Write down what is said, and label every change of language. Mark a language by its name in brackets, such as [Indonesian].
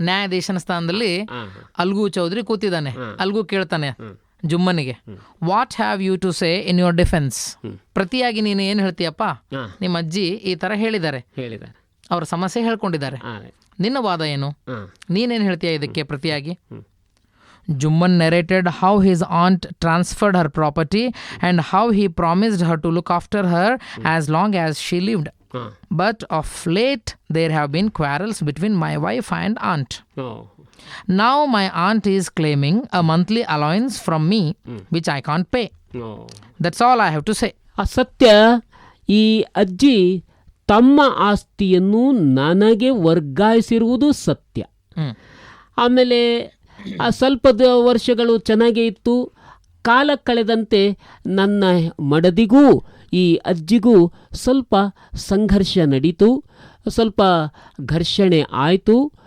[Kannada] ನ್ಯಾಯಾಧೀಶನ ಸ್ಥಾನದಲ್ಲಿ ಅಲ್ಗು ಚೌಧರಿ ಕೂತಿದ್ದಾನೆ. ಅಲ್ಗು ಕೇಳ್ತಾನೆ ಜುಮ್ಮನಿಗೆ, [English] What have you to say in your defence. [Kannada] ಪ್ರತಿಯಾಗಿ ನೀನು ಏನು ಹೇಳ್ತೀಯಪ್ಪ, ನಿಮ್ಮ ಅಜ್ಜಿ ಈ ಥರ ಹೇಳಿದ್ದಾರೆ, ಅವ್ರ ಸಮಸ್ಯೆ ಹೇಳ್ಕೊಂಡಿದ್ದಾರೆ, ನಿನ್ನ ವಾದ ಏನು, ನೀನೇನು ಹೇಳ್ತೀಯ ಇದಕ್ಕೆ ಪ್ರತಿಯಾಗಿ? [English] Jumman narrated how his aunt transferred her property and how he promised her to look after her as long as she lived. But of late there have been quarrels between my wife and aunt. Now my aunt is claiming a monthly allowance from me which I can't pay. That's all I have to say. [Kannada] ಸತ್ಯ, ಈ ಅಜ್ಜಿ ತಮ್ಮ ಆಸ್ತಿಯನ್ನು ನನಗೆ ವರ್ಗಾಯಿಸಿರುವುದು ಸತ್ಯ. ಆಮೇಲೆ ಸ್ವಲ್ಪ ವರ್ಷಗಳು ಚೆನ್ನಾಗೇ ಇತ್ತು. ಕಾಲ ಕಳೆದಂತೆ ನನ್ನ ಮಡದಿಗೂ ಈ ಅಜ್ಜಿಗೂ ಸ್ವಲ್ಪ ಸಂಘರ್ಷ ನಡೀತು, ಸ್ವಲ್ಪ ಘರ್ಷಣೆ ಆಯಿತು.